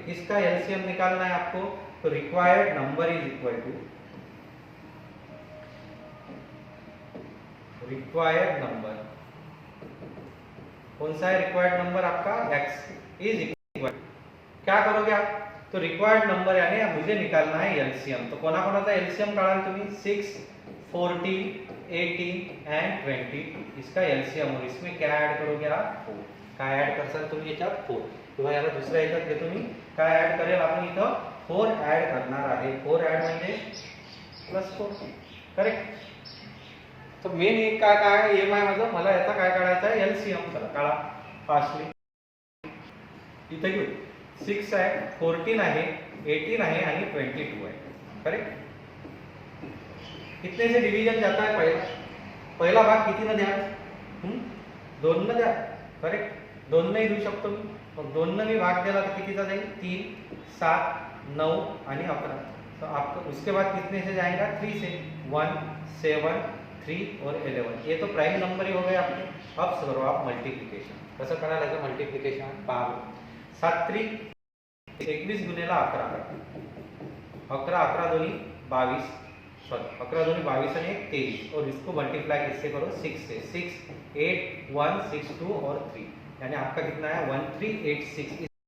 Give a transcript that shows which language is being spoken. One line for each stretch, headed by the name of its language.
Hindi: किसका एलसीएम निकालना है आपको, तो required number is equal to required number. कौन सा है रिक्वायर्ड नंबर आपका x इज इक्वल. क्या करोगे आप, तो रिक्वायर्ड नंबर यानी मुझे निकालना है एलसीएम.
Marathi: तो कोणाकोणाचा एलसीएम काढाल तुम्ही 6, 14, 18 एंड 20.
Hindi: इसका एलसीएम और इसमें क्या ऐड करोगे आप 4.
Marathi: काय ऐड करसाल तुम्ही याच्यात 4. किंवा याला दुसऱ्या याच्यात घेतो मी. काय ऐड करेल आपण इथं 4 ऐड करणार आहे. 4 ऐड म्हणजे +4 करेक्ट. तो मेन एक काय एम आहे माझं, मला याचा काय काढायचा आहे एलसीएम. चला काढा फास्टली. इथे घेऊ 6 आहे, 14 आहे, 18 आहे आणि 22 आहे करेक्ट.
Hindi: कितने से डिवीजन जाता है
Marathi: पहिला भाग किती न द्या 2 न द्या करेक्ट. 2 ने देऊ शकतो मी. मग 2 ने मी भाग दिला तर कितीचा जाईल 3, 7, 9 आणि 11.
Hindi: तो आपको उसके बाद कितने से जाएगा 3 से 1, 7, 3 और 11. ये तो प्राइम नंबर ही हो गए आपके. अब करो आप मल्टीप्लिकेशन.
Marathi: कसं करायला याचं मल्टिप्लिकेशन पहा 7 त्रिक 21 गुणिला 11 11 11 दोनी 22 सॉरी 11 दोनी 22 और 1 23
Hindi: और इसको मल्टीप्लाई किससे करो
Marathi: 6 से 6 8 1 6 2 और 3 यानी आपका कितना है 1386